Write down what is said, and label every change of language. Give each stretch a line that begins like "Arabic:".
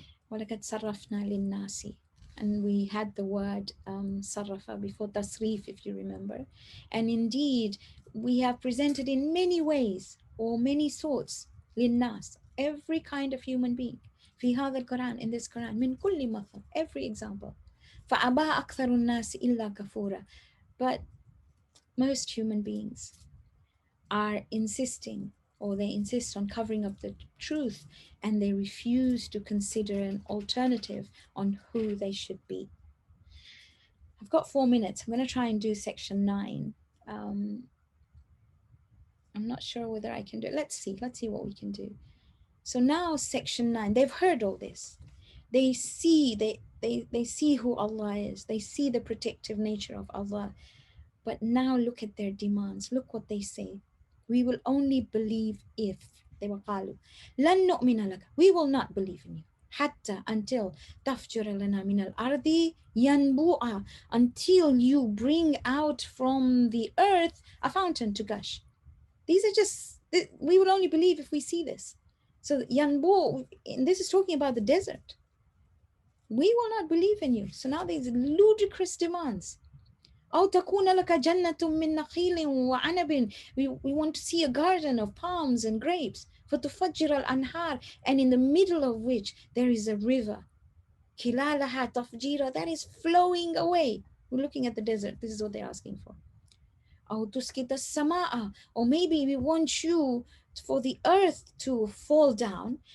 Arabic: وَلَقَدْ صَرَّفْنَا لِلنَّاسِ.
English: And we had the word sarrafa before, tasrif, if you remember. And indeed, we have presented in many ways or many sorts linnas, every kind of human being.
Arabic: في هذا القرآن,
English: in this Quran,
Arabic: من كل مثل,
English: every example.
Arabic: فَأَبَى أَكْثَرُ النَّاسِ إِلَّا كَفُورًا.
English: But most human beings are insisting, or they insist on covering up the truth, and they refuse to consider an alternative on who they should be. I've got 4 minutes. I'm going to try and do section 9. Um, I'm not sure whether I can do it. Let's see what we can do. So now section 9, they've heard all this. They see, they see who Allah is. They see the protective nature of Allah. But now look at their demands. Look what they say. We will only believe if. They were
Arabic: قالوا لن نؤمن لك.
English: We will not believe in you.
Arabic: حتى until تفجر لنا من الأرض ينبوعا.
English: Until you bring out from the earth a fountain to gush. These are just, we will only believe if we see this. So Yanbu, and this is talking about the desert. We will not believe in you. So now these ludicrous demands.
Arabic: أو تكون لك جنة من نخيل وعنب.
English: We want to see a garden of palms and grapes.
Arabic: فتفجر الأنهار,
English: and in the middle of which there is a river.
Arabic: كلالها تفجيرا,
English: that is flowing away. We're looking at the desert. This is what they're asking for.
Arabic: أو تسقط السماء,
English: or maybe we want you for the earth to fall down.